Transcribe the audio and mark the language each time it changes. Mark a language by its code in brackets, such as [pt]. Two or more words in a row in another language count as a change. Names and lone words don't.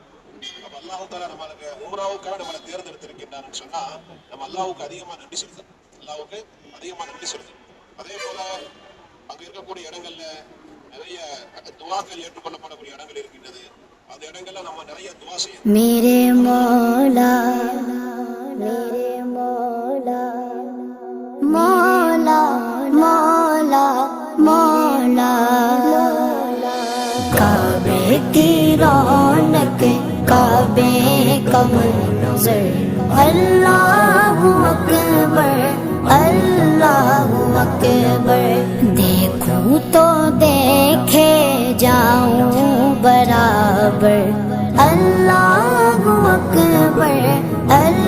[ta] அப்ப அல்லாஹுக்காக நம்மளுக்கு உம்ராவுக்காக நம்மளை தேர்ந்தெடுத்திருக்கின்றான்னு சொன்னா நம்ம அல்லாஹுக்கு அதிகமா நன்றி செலுத்தணும். அல்லாஹுக்கு அதிகமா நன்றி செலுத்தணும். அதே போல அங்க இருக்கக்கூடிய இடங்கள்ல நிறைய துவாக்கள் ஏற்றுக்கொள்ளப்படக்கூடிய இடங்கள் இருக்கின்றது. அந்த இடங்கள்ல நம்ம நிறைய துவா செய்யணும். [hi] मेरे मौला मेरे मौला मौला मौला मौला काबे की रौनक काबे का मंजर [ar] الله أكبر الله أكبر [hi] देखूं तो देखे जाऊं बराबर [ar] الله أكبر